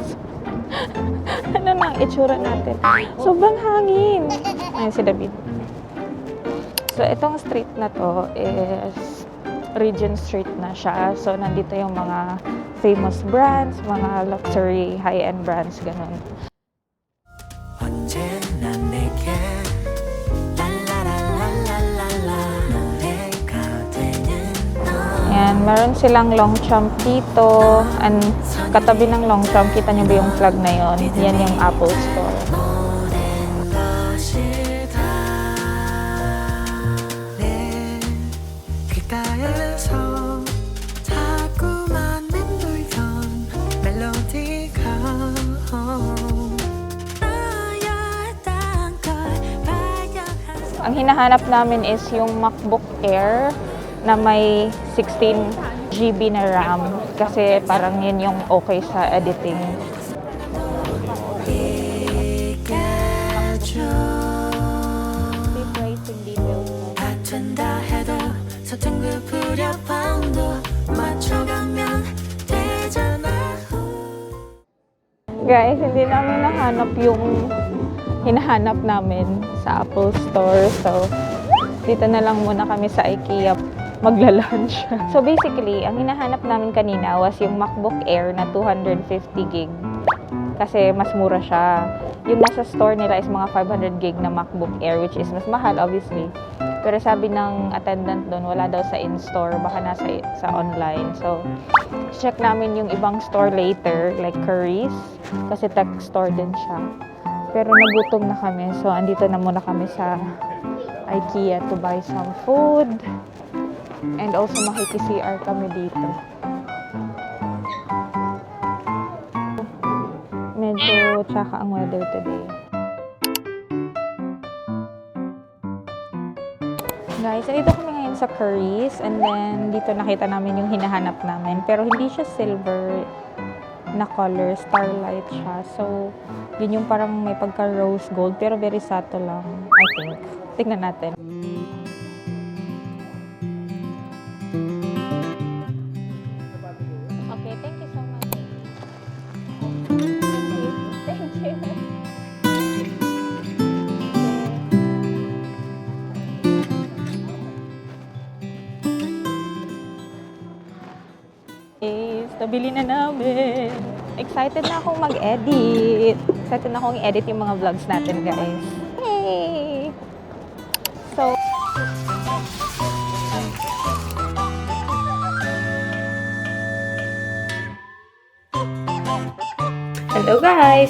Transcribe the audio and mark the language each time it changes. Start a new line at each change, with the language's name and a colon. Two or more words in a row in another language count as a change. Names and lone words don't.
Filipino: Ano na ang itsura natin? Sobrang hangin. Ayun si David. So, itong street na to is Regent Street na siya. So, nandito yung mga
English: famous brands,
Filipino: mga
English: luxury, high-end brands,
Filipino: ganun.
Korean: 언제나 내게 랄라랄랄랄랄라 노래가 되는 너
Filipino: Ayan, meron silang Longchamp dito. And katabi ng Longchamp, kita nyo ba yung flag na yon? Yan yung Apple Store.
Korean: 모든 것이 다 내 귓가에서 자꾸만 맴돌던 멜로디가 너였던 걸 발견한
Filipino: Ang hinahanap namin is yung MacBook Air na may 16 GB na RAM kasi parang yun yung okay sa editing.
Korean: 같은다 해도 서툰 그 불협방도 맞춰가면 되잖아.
Filipino: Guys, hindi namin nahanap yung hinahanap namin sa Apple Store. So, dito na lang muna kami sa IKEA magla-lunch.
English: So, basically,
Filipino: ang hinahanap namin kanina was yung MacBook Air na 250 gig. Kasi mas mura siya. Yung nasa store nila is mga 500 gig na MacBook Air,
English: which is
Filipino: mas mahal, obviously. Pero sabi ng attendant doon, wala daw sa in-store, baka nasa sa online. So, check namin yung ibang store
English: later, like Currys,
Filipino: kasi
English: tech store
Filipino: din siya. Pero nagutom na kami, so andito na muna kami sa IKEA
English: to buy some food. And also
Filipino: makiki-CR kami dito. Medyo tsaka ang
English: weather today.
Filipino: Guys, dito kami ngayon sa Currys
English: and then
Filipino: dito nakita namin yung hinahanap namin. Pero hindi siya silver na color, starlight siya. So, yun yung parang may pagka
English: rose gold
Filipino: pero
English: very subtle
Filipino: lang,
English: I think.
Filipino: Tingnan natin.
English: Okay, thank you so much. Thank you. Is,
Filipino: nabili na namin. Excited na akong mag-edit. Excited na akong i-edit yung mga vlogs natin, guys.
English: Yay! So, hello guys!